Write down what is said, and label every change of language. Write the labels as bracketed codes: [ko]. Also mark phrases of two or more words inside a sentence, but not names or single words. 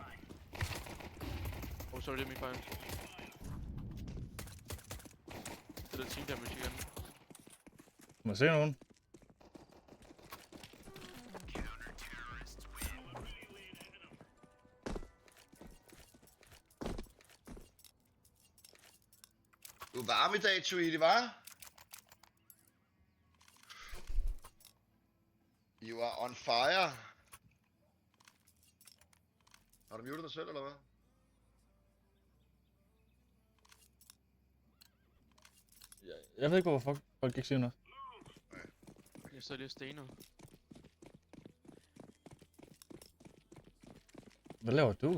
[en] Oh, sorry, [da] det er min fejl. Det er [en] team damage [da] igen. Må jeg se nogen? Du er varm i dag, Tweety, hva'? [en] You are on fire. [da] Har du muted dig selv, eller hvad? Jeg ved ikke, hvorfor folk ikke siger noget. Jeg står lige og stener. Hvad laver du?